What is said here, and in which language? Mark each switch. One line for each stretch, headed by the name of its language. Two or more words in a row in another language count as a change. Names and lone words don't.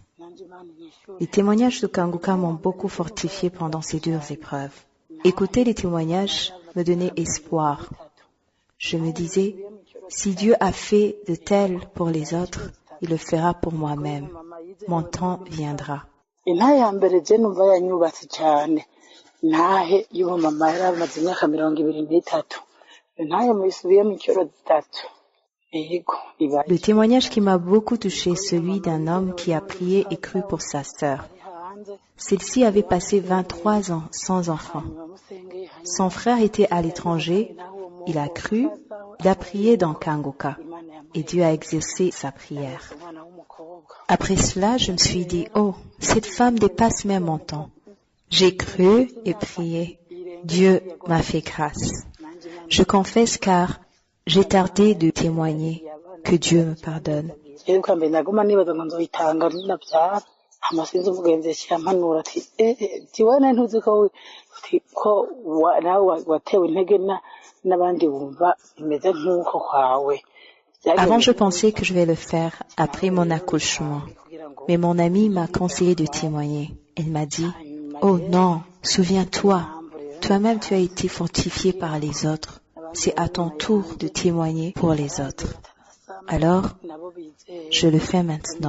French: Les témoignages de Kanguka m'ont beaucoup fortifié pendant ces dures épreuves. Écouter les témoignages me donnait espoir. Je me disais, si Dieu a fait de tel pour les autres, il le fera pour moi-même. Mon temps viendra.
Rundi: intahe ya mbere je numva yanyubatse cyane intahe y'uwo mama yari amaze imyaka 23 intahe muyisubiyemo inshuro zitatu yego ibaye
French: Le témoignage qui m'a beaucoup touché est celui d'un homme qui a prié et cru pour sa sœur. Celle-ci avait passé 23 ans sans enfant. Son frère était à l'étranger, il a cru, il a prié dans Kanguka et Dieu a exaucé sa prière. Après cela, je me suis dit, oh, cette femme dépasse même mon temps. J'ai cru et prié. Dieu m'a fait grâce. Je confesse car j'ai tardé de témoigner. Que Dieu me pardonne.
Rundi: amasinzi umugenzi yampanura ati tiwana ntuzi ko nawe watewe intege n'abandi bumva imeze nk'uko kwawe.
French: Avant, je pensais que je vais le faire après mon accouchement. Mais mon amie m'a conseillé de témoigner. Elle m'a dit, oh non, souviens-toi, toi-même tu as été fortifié par les autres. C'est à ton tour de témoigner pour les autres. Alors, je le fais maintenant.